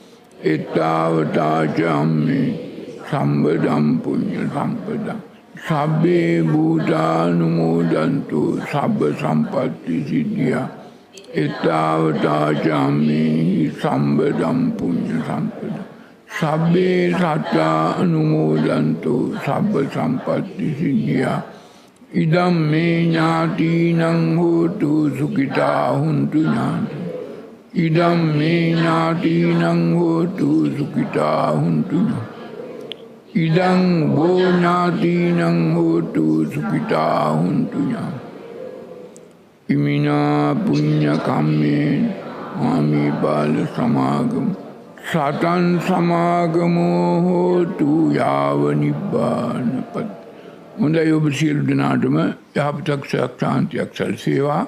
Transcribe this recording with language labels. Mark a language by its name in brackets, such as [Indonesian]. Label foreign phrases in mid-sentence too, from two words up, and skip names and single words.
[Pali] එතාවතාච අම්මේ සම්බදම් පුඤ්ඤ සම්පදා සබ්බේ භූතානුමෝදන්තු සබ්බ සම්පත්ති සිද්ධියා. එතාවතාච අම්මේ සම්බදම් පුඤ්ඤ සම්පදා සබ්බේ සත්තා අනුමෝදන්තු සබ්බ සම්පත්ති සිද්ධියා. ඉදම් මේ ඥාතිනං හෝතු සුඛිතා හුන්තු ඥාති. ඉදම් මේ ඥාතිනං හෝතු සුඛිතා හුන්තු ඥාති. ඉදං බෝ ඥාතිනං හෝතු සුඛිතා හුන්තු ඥාති. ඉමිනා පුඤ්ඤ කම්මේ මාමි බාල සමාගම සතන් සමාගමෝ හෝතු යාව නිබ්බානපත්. [Sinhala] හොඳයි, ඔබ සියලු දෙනාටම යහපතක් ශාන්තියක් සැලසේවා.